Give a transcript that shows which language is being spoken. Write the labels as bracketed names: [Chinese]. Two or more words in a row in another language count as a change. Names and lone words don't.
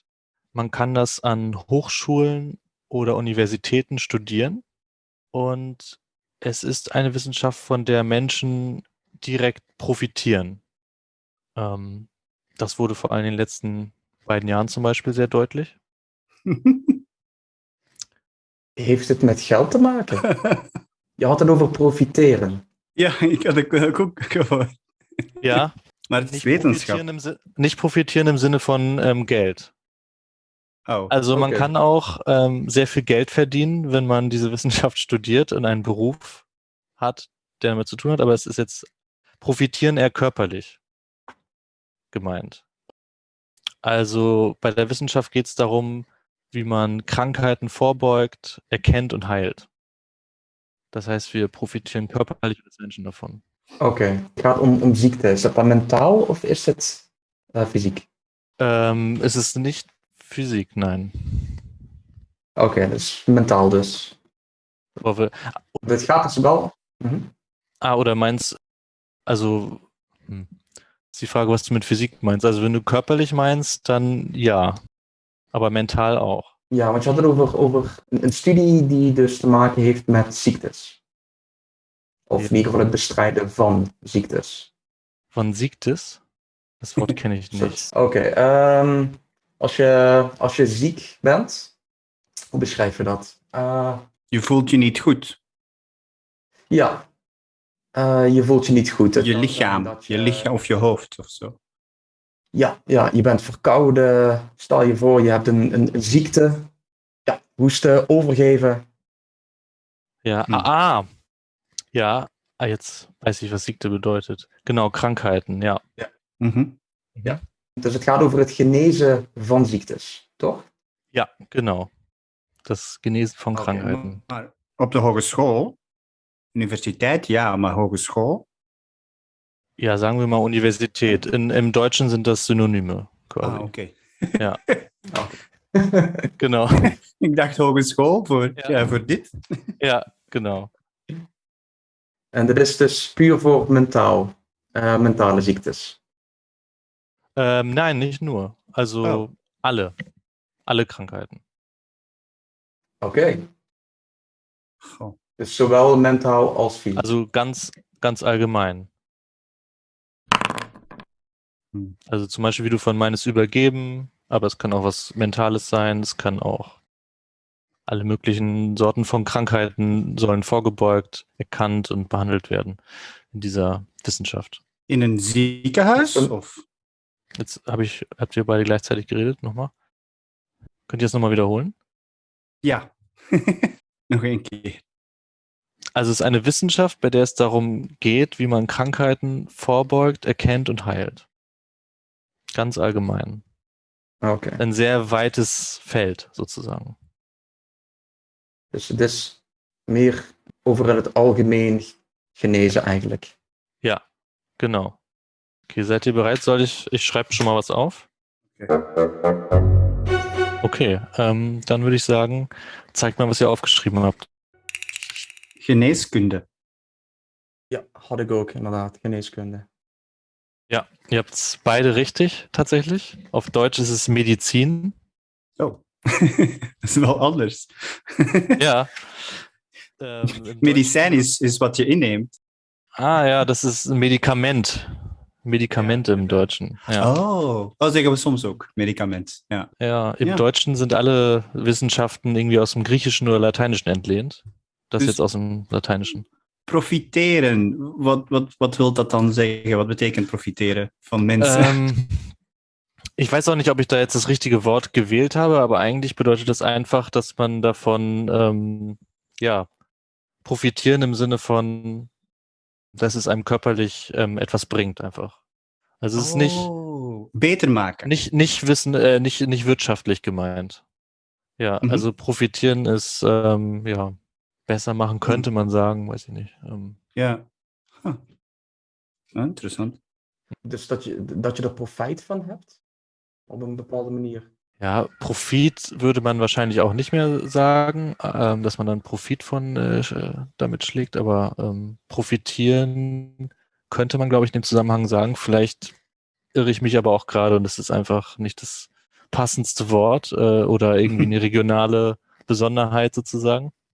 [German] Man kann das an Hochschulen oder Universitäten studieren und es ist eine Wissenschaft, von der Menschen direkt profitieren. Das wurde vor allem in den letzten beiden Jahren zum Beispiel sehr deutlich. [Dutch] Heeft het met geld te maken? Je had het over profiteren. Ja, ik had het ook gehoord. Ja, Maar het is wetenschap. [German] nicht profitieren im Sinne von Geld. Oh, Also man Okay. kann auch sehr viel Geld verdienen, wenn man diese Wissenschaft studiert und einen Beruf hat, der damit zu tun hat, aber es ist jetzt profitieren eher körperlich gemeint. Also bei der Wissenschaft geht es darum, wie man Krankheiten vorbeugt, erkennt und heilt. Das heißt, wir profitieren körperlich als Menschen davon. [Dutch] Oké, het gaat om ziekte. Is dat dan mentaal of is het fysiek? [German] Es ist nicht Physik, nein. [Dutch] Oké, dus mentaal dus. [German] Aber [Dutch] Het gaat dus wel... Mhm. [German] oder meinst, also, ist die Frage, was du mit Physik meinst. Also wenn du körperlich meinst, dann ja, aber mental auch. [Dutch] Ja, want je had het over een studie die dus te maken heeft met ziektes. Of in ieder geval het bestrijden van ziektes. Van ziektes? Das Wort kenne ich nicht. Oké, als je ziek bent, hoe beschrijf je dat? je voelt je niet goed. Ja, je voelt je niet goed. Het Je kan lichaam, zijn dat je lichaam of je hoofd of zo. Ja, je bent verkouden. Stel je voor, je hebt een ziekte. Ja, hoesten, overgeven. Ja, ja, [German] jetzt weiß ich, was Siekte bedeutet. Genau, Krankheiten, ja. Mhm. [Dutch] Dus het gaat over het genezen van ziektes, toch? [German] Ja, genau. Das Genesen von Okay, Krankheiten. [Dutch] Maar op de hogeschool, universiteit, ja, maar hogeschool. [German] Ja, sagen wir mal Universität. Im Deutschen sind das Synonyme quasi. [Dutch] Ah, oké. [German] Ja, genau. [Dutch] Ik dacht hogeschool voor, Ja. voor dit. [German] Ja, genau. [Dutch] En dat is dus puur voor mentale ziektes. [German] Nein, nicht nur. Also alle Krankheiten. [Dutch] Oké. Goh. Dus zowel mentaal als fysiek. [German] Also ganz allgemein. Also zum Beispiel, wie du von meinst, übergeben, aber es kann auch was Mentales sein, es kann auch alle möglichen Sorten von Krankheiten sollen vorgebeugt, erkannt und behandelt werden in dieser Wissenschaft. [Dutch] In een ziekenhuis? Of? [German] Jetzt habt ihr beide gleichzeitig geredet, nochmal? Könnt ihr das nochmal wiederholen? [Dutch] Ja. Nog een keer. [German] Also es ist eine Wissenschaft, bei der es darum geht, wie man Krankheiten vorbeugt, erkennt und heilt. Ganz allgemein. Oké. Ein sehr weites Feld, sozusagen. [Dutch] Dus het is meer over het algemeen genezen eigenlijk. [German] Ja, genau. Okay, seid ihr bereit? Ich schreibe schon mal was auf. Okay, dann würde ich sagen, zeigt mal, was ihr aufgeschrieben habt. [Dutch] Geneeskunde. Ja, had ik ook inderdaad, geneeskunde. [German] Ja, ihr habt es beide richtig, tatsächlich. Auf Deutsch ist es Medizin. [Dutch] Oh, dat is wel anders. [German] Ja. Im [Dutch] Medicijn [German] Deutschen- [Dutch] is wat je inneemt. [German] Ja, das ist ein Medikament. Medikamente Ja, im [Dutch] inderdaad. [German] Deutschen. Ja. [Dutch] Oh, zeggen we soms ook. Medicament. Ja. [German] Ja, im Ja. Deutschen sind alle Wissenschaften irgendwie aus dem Griechischen oder Lateinischen entlehnt. Das [Dutch] Dus- [German] jetzt aus dem Lateinischen. [Dutch] Profiteren, wat wil dat dan zeggen? Wat betekent profiteren van mensen? [German] Ich weiß auch nicht, ob ich da jetzt das richtige Wort gewählt habe, aber eigentlich bedeutet das einfach, dass man davon profitieren im Sinne von, dass es einem körperlich etwas bringt einfach. Also es ist [Dutch] beter maken. [German] nicht wirtschaftlich gemeint. Ja, Mhm. also profitieren ist besser machen könnte man sagen, weiß ich nicht. [Dutch] Ja. Huh. Ja, interessant. Dus dat je er profijt van hebt? Op een bepaalde manier. [German] Ja, Profit würde man wahrscheinlich auch nicht mehr sagen, dass man dann Profit damit schlägt, aber profitieren könnte man, glaube ich, in dem Zusammenhang sagen. Vielleicht irre ich mich aber auch gerade und es ist einfach nicht das passendste Wort oder irgendwie eine regionale Besonderheit sozusagen.